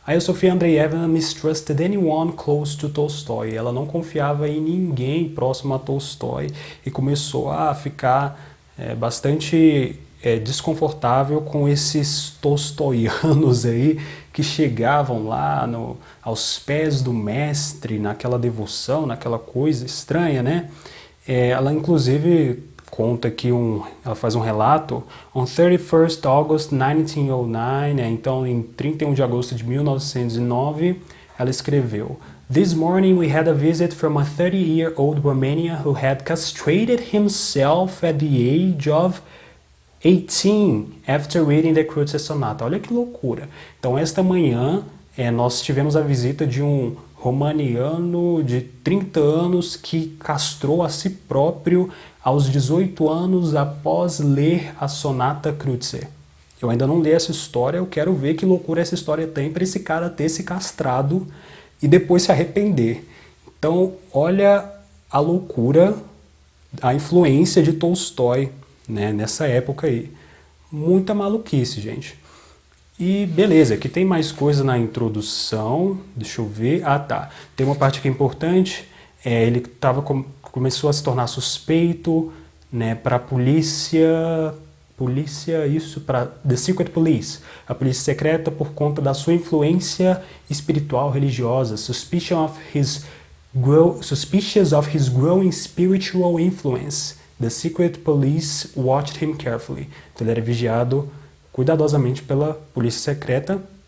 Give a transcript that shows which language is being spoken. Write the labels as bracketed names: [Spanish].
[Portuguese] Aí a Sofia Andreevna [English] mistrusted anyone close to Tolstói, [Portuguese] ela não confiava em ninguém próximo a Tolstói e começou a ficar bastante desconfortável com esses tolstoianos aí que chegavam lá aos pés do mestre, naquela devoção, naquela coisa estranha, né? Ela inclusive conta que ela faz um relato, [English] on 31st August 1909, [Portuguese] né? Então em 31 de agosto de 1909, ela escreveu: [English] This morning we had a visit from a 30-year-old Romanian who had castrated himself at the age of 18 after reading the Kreutzer Sonata. [Portuguese] Olha que loucura. Então esta manhã nós tivemos a visita de um romaniano de 30 anos que castrou a si próprio aos 18 anos após ler a Sonata Kreutzer. Eu ainda não li essa história, eu quero ver que loucura essa história tem para esse cara ter se castrado e depois se arrepender. Então, olha a loucura, a influência de Tolstói, né, nessa época aí. Muita maluquice, gente. E beleza, aqui tem mais coisa na introdução, deixa eu ver. Ah, tá. Tem uma parte que é importante, ele começou a se tornar suspeito, né, para a para The Secret Police, a polícia secreta, por conta da sua influência espiritual religiosa, [English] suspicious of his growing spiritual influence. The Secret Police watched him carefully. [Portuguese] Então ele era vigiado cuidadosamente pela polícia secreta.